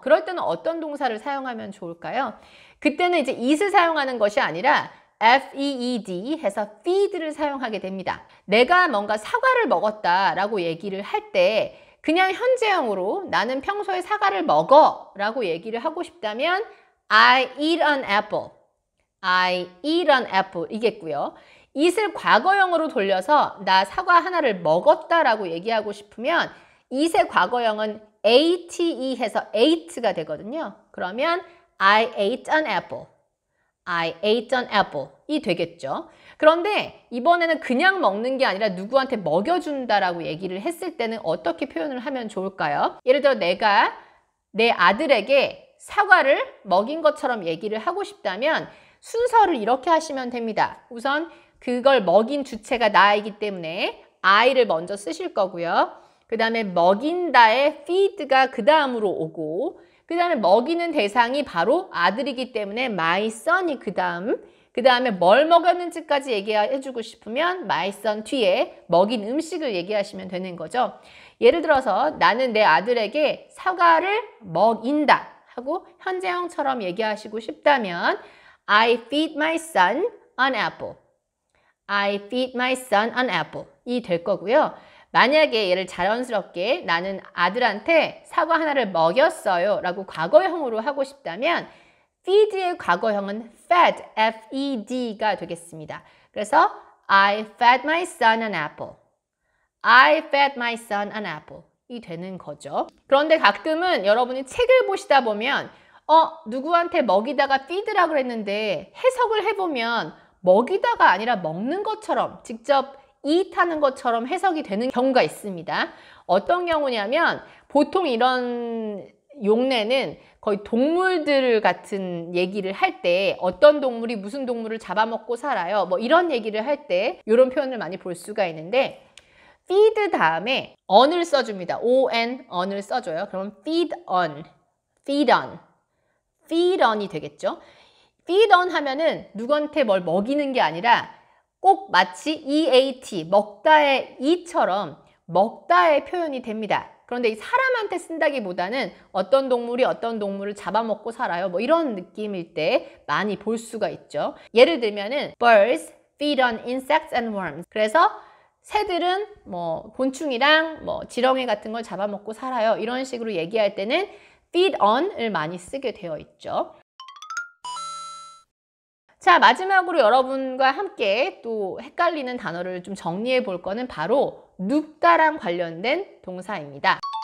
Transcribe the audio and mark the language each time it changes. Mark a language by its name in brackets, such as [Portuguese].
[Korean] 그럴 때는 어떤 동사를 사용하면 좋을까요? 그때는 이제 eat을 사용하는 것이 아니라 feed 해서 feed를 사용하게 됩니다. 내가 뭔가 사과를 먹었다라고 얘기를 할 때 그냥 현재형으로 나는 평소에 사과를 먹어 라고 얘기를 하고 싶다면 [English] I eat an apple. I eat an apple [Korean] 이겠고요. eat을 과거형으로 돌려서 나 사과 하나를 먹었다 라고 얘기하고 싶으면 eat의 과거형은 ate 해서 ate가 되거든요. 그러면 [English] I ate an apple. I ate an apple [Korean] 이 되겠죠. 그런데 이번에는 그냥 먹는 게 아니라 누구한테 먹여준다라고 얘기를 했을 때는 어떻게 표현을 하면 좋을까요? 예를 들어 내가 내 아들에게 사과를 먹인 것처럼 얘기를 하고 싶다면 순서를 이렇게 하시면 됩니다. 우선 그걸 먹인 주체가 나이기 때문에 I를 먼저 쓰실 거고요. 그 다음에 먹인다의 feed가 그 다음으로 오고 그 다음에 먹이는 대상이 바로 아들이기 때문에 my son이 그 다음에 뭘 먹였는지까지 얘기해주고 싶으면 my son 뒤에 먹인 음식을 얘기하시면 되는 거죠. 예를 들어서 나는 내 아들에게 사과를 먹인다 하고 현재형처럼 얘기하시고 싶다면 [English] I feed my son an apple. I feed my son an apple [Korean] 이 될 거고요. 만약에 얘를 자연스럽게 나는 아들한테 사과 하나를 먹였어요 라고 과거형으로 하고 싶다면 feed의 과거형은 fed, F-E-D가 되겠습니다. 그래서 [English] I fed my son an apple. I fed my son an apple [Korean] 이 되는 거죠. 그런데 가끔은 여러분이 책을 보시다 보면 누구한테 먹이다가 feed라고 그랬는데 해석을 해보면 먹이다가 아니라 먹는 것처럼 직접 eat 하는 것처럼 해석이 되는 경우가 있습니다. 어떤 경우냐면 보통 이런 용례는 거의 동물들 같은 얘기를 할 때 어떤 동물이 무슨 동물을 잡아먹고 살아요. 뭐 이런 얘기를 할 때 이런 표현을 많이 볼 수가 있는데 feed 다음에 on을 써줍니다. on, on을 써줘요. 그럼 feed on, feed on, feed on이 되겠죠. feed on 하면은 누구한테 뭘 먹이는 게 아니라 꼭 마치 eat, 먹다의 e처럼 먹다의 표현이 됩니다. 그런데 이 사람한테 쓴다기보다는 어떤 동물이 어떤 동물을 잡아먹고 살아요. 뭐 이런 느낌일 때 많이 볼 수가 있죠. 예를 들면은 [English] birds feed on insects and worms. [Korean] 그래서 새들은 뭐 곤충이랑 뭐 지렁이 같은 걸 잡아먹고 살아요. 이런 식으로 얘기할 때는 feed on을 많이 쓰게 되어 있죠. 자, 마지막으로 여러분과 함께 또 헷갈리는 단어를 좀 정리해 볼 거는 바로 눕다랑 관련된 동사입니다.